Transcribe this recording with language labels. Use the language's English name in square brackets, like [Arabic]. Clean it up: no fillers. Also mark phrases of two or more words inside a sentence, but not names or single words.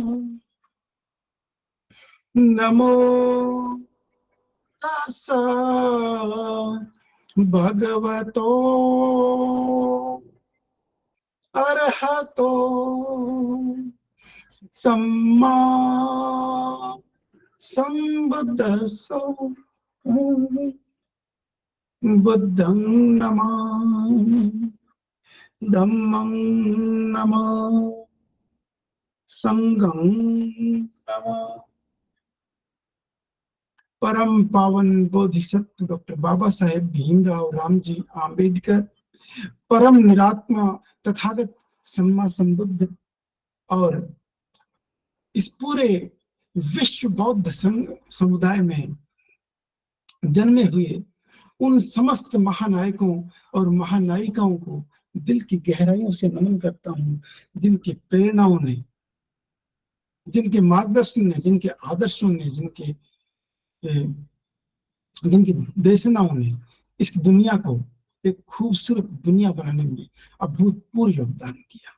[Pali] नमो तस्सा भगवतो अरहतो सम्मा संबुद्धस्स। बुद्धं नमामि, धम्मं नमामि, संघं नमामि। [Hindi] परम पावन बोधिसत्व डॉक्टर बाबा साहेब भीमराव रामजी आम्बेडकर, परम निरात्मा तथागत [Pali] सम्मा संबुद्ध [Hindi] और इस पूरे विश्व बौद्ध संघ समुदाय में जन्मे हुए उन समस्त महानायकों और महानायिकाओं को दिल की गहराइयों से नमन करता हूँ, जिनकी प्रेरणाओं ने, जिनके मार्गदर्शन ने, जिनके आदर्शों ने, जिनकी देशनाओं ने इस दुनिया को एक खूबसूरत दुनिया बनाने में अभूतपूर्व योगदान किया।